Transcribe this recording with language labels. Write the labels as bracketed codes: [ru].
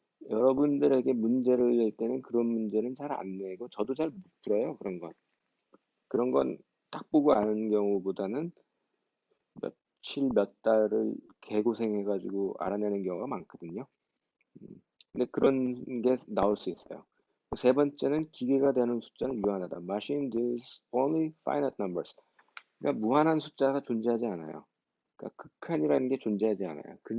[ko] 여러분들에게 문제를 낼 때는 그런 문제는 잘 안 내고 저도 잘 못 풀어요. 그런 건. 그런 건 딱 보고 아는 경우보다는 며칠 몇 달을 개고생해가지고 알아내는 경우가 많거든요. 음, 근데 그런 게 나올 수 있어요. 세 번째는 기계가 되는 숫자는 유한하다. [en] Machine deals only finite numbers. [ko] 그러니까 무한한 숫자가 존재하지 않아요. 그러니까 극한이라는 게 존재하지 않아요.